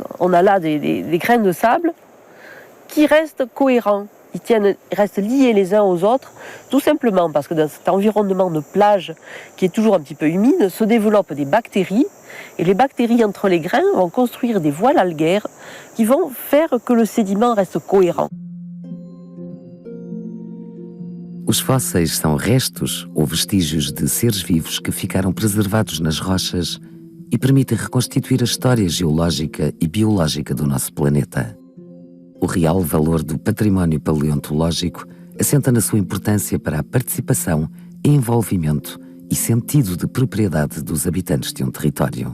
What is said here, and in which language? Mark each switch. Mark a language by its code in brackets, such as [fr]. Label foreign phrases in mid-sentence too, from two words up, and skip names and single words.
[fr] On a là des grains de sable qui restent cohérents. Ils restent liés les uns aux autres, tout simplement parce que dans cet environnement de plage qui est toujours un petit peu humide, se développent des bactéries, et les bactéries entre les grains vont construire des voiles algaires qui vont faire que le sédiment reste cohérent. [pt] Os fósseis são restos ou vestígios de seres vivos que ficaram preservados nas rochas e permitem reconstituir a história geológica e biológica do nosso planeta. O real valor do património paleontológico assenta na sua importância para a participação, envolvimento e sentido de propriedade dos habitantes de um território.